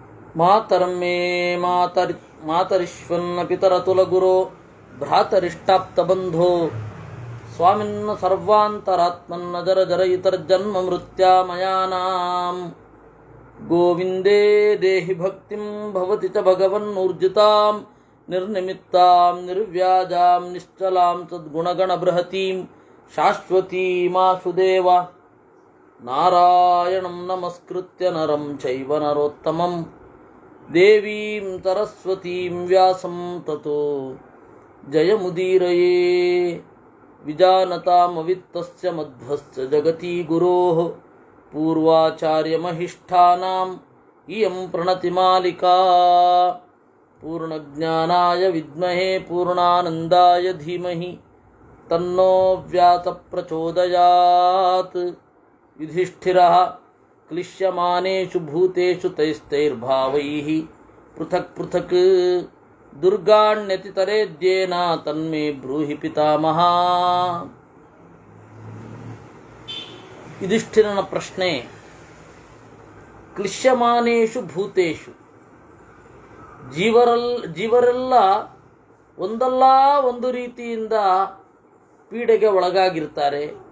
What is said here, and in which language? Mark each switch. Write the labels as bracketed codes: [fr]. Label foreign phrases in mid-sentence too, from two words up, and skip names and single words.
[sa] ಮಾತರಂ ಮೇ ಮಾತರಿಶ್ವನ್ನ ಪಿತರತುಲಗುರೋ ಭ್ರಾತರಿಷ್ಟಾಪ್ತಬಂಧೋ ಸ್ವಾಮಿನ್ನ ಸರ್ವಾಂತರಾತ್ಮನ್ನ ಜರ ಜರ ಇತರ್ಜನ್ಮ ಮೃತ್ಯಾಮಯಾನಾಂ ಗೋವಿಂದೇ ದೇಹಿ ಭಕ್ತಿಂ ಭವತಿ ಚ ಭಗವನ್ನೂರ್ಜಿತಾಂ ನಿರ್ನಿಮಿತ್ತಾಂ ನಿರ್ವ್ಯಾಜಾಂ ನಿಶ್ಚಲಾಂ ಸದ್ಗುಣಗಣ ಬೃಹತೀಂ ಶಾಶ್ವತೀಮಾಸುದೇವ ನಾರಾಯಣಂ ನಮಸ್ಕೃತ್ಯ ನರಂ ಚೈವ ನರೋತ್ತಮಂ ದೇವೀಂ ಸರಸ್ವತೀಂ ವ್ಯಾಸಂ ತತೋ ಜಯಮುದೀರಯೇ ವಿಜಾನತಾಮವಿತ್ತಸ್ಯ ಮಧ್ವಸ್ಯ ಜಗತಿ ಗುರೋಃ ಪೂರ್ವಾಚಾರ್ಯಮಹಿಷ್ಠಾನಾಂ ಇಯಂ ಪ್ರಣತಿಮಾಲಿಕಾ ಪೂರ್ಣಜ್ಞಾನಾಯ ವಿದ್ಮಹೇ ಪೂರ್ಣಾನಂದಾಯ ಧೀಮಹಿ ತನ್ನೋ ವ್ಯಾಸ ಪ್ರಚೋದಯಾತ್. ಯುಧಿಷ್ಠಿರಃ ಕ್ಲಿಶ್ಯಮಾನೇಷು ಭೂತೇಷು ತೈಸ್ತೈರ್ಭಾವೈಃ ಪೃಥಕ್ ಪೃಥಕ್ ದುರ್ಗಾಣ್ಯತಿತರೇದ್ಯೇನ ತನ್ಮೇ ಬ್ರೂಹಿ ಪಿತಾಮಹ. [kn] ಯುಧಿಷ್ಠಿರನ ಪ್ರಶ್ನೆ, [sa] ಕ್ಲಿಶ್ಯಮಾನೇಷು ಭೂತೇಷು, [kn] ಜೀವರೆಲ್ಲ ಒಂದಲ್ಲ ಒಂದು ರೀತಿಯಿಂದ ಪೀಡೆಗೆ ಒಳಗಾಗಿರ್ತಾರೆ.